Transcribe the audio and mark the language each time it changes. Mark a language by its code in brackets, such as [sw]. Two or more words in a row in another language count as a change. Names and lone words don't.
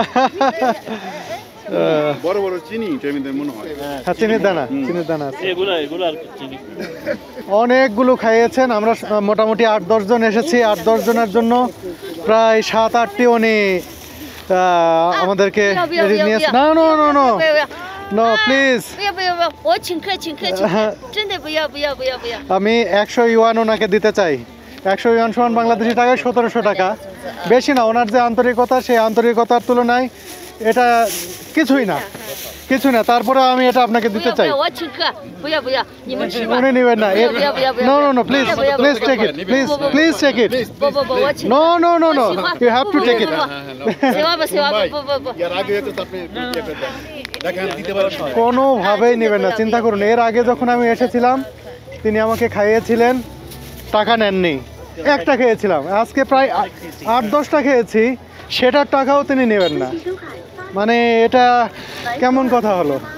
[bn] বড় বড় চিনি টেমিদের মনে হয়। হ্যাঁ, চিনির দানা আছে। এগুলো আর চিনি। অনেকগুলো খাইয়েছেন। আমরা মোটামুটি 8-10 জন এসেছি। 8-10 জনের জন্য প্রায় 7-8টি উনি আমাদেরকে নিয়েছে। [en] না no no no no please. [zh] 不要，我请客，真的不要。 [bn] আমি 100 ইউয়ান ওনাকে দিতে চাই। 100 ইউয়ান সমান বাংলাদেশি টাকায় 1700 টাকা। বেশি না, ওনার যে আন্তরিকতা, সেই আন্তরিকতার তুলনায় এটা কিছুই না। তারপরে আমি এটা আপনাকে দিতে চাই। [zh] 我请客，不要，你们吃吧。 [bn] উনি নেবেন না। [en] no no no please take it, please take it. [zh] 不，我请。 [en] no you have to take it. [zh] 谁话不，不。 [bn] এর আগে তো আপনি দেখেন দিতে পারেন। কোনোভাবেই নেবেন না, চিন্তা করুন। এর আগে যখন আমি এসেছিলাম তিনি আমাকে খাইয়েছিলেন, টাকা নেননি। একটা খেয়েছিলাম, আজকে প্রায় 8-10টা খেয়েছি, সেটার টাকাও তিনি নেবেন না। মানে এটা কেমন কথা হলো?